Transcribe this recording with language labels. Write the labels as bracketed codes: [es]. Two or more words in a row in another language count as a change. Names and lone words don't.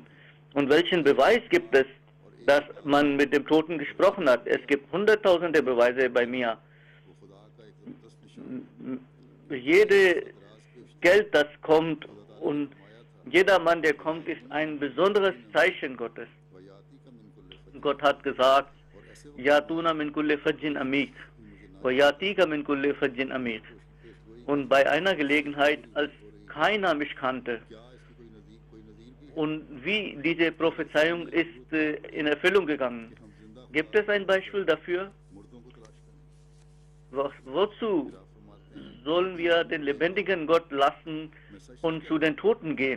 [de] Und welchen Beweis gibt es, dass man mit dem Toten gesprochen hat? Es gibt hunderttausende Beweise bei mir. Jede Geld, das kommt und jeder Mann, der kommt, ist ein besonderes Zeichen Gottes. Gott hat gesagt, [ar] يأتونا من كل فج عميق ويأتيك من كل فج عميق. [de] Und bei einer Gelegenheit, als keiner mich kannte, und wie diese Prophezeiung ist in Erfüllung gegangen. Gibt es ein Beispiel dafür? Wozu sollen wir den lebendigen Gott lassen und zu den Toten gehen?